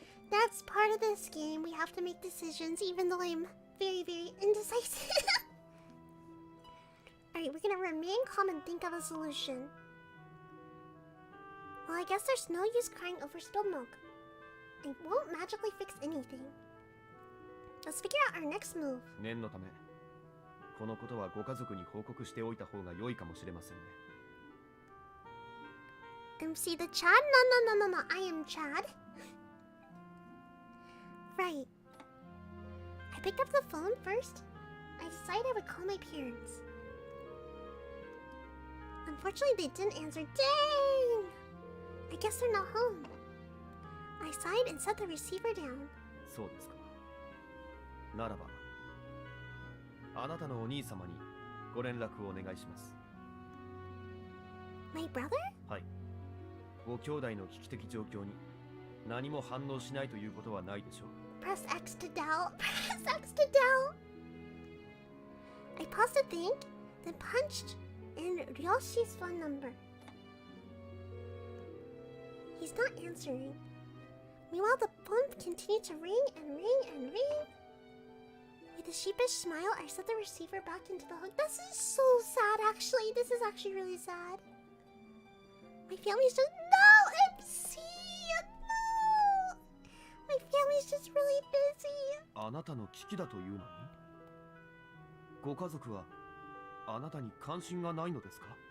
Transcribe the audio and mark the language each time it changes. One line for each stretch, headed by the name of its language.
English: That's part of this game. We have to make decisions, even though I'm very, very indecisive. Alright, we're gonna remain calm and think of a solution. Well, I guess there's no use crying over spilled milk. It won't magically fix anything. Let's figure out our next move.
Japanese: 念のためこのことはご家族に報告しておいた方が良いかもしれませんね。
English: MC the Chad? No, I am Chad. Right. I picked up the phone first. I decided I would call my parents. Unfortunately, they didn't answer. Dang! I guess they're not home. I sighed and set the receiver down.
Japanese: そうですか。ならばあなたのお兄様にご連絡をお願いします。
English: My brother?
Japanese: はい。ご兄弟の危機的状況に何も反応しないということはないでしょう。
English: Press X to doubt. Press X to doubt. I paused to think, then punched in Ryoshi's phone number. He's not answering. Meanwhile, the phone continued to ring and ring and ring. With a sheepish smile, I set the receiver back into the hook. This is so sad, actually. This is actually really sad. My family's just... No, MC! No! My family's just really busy.
Japanese: あなたの危機だというのにご家族はあなたに関心がないのですか？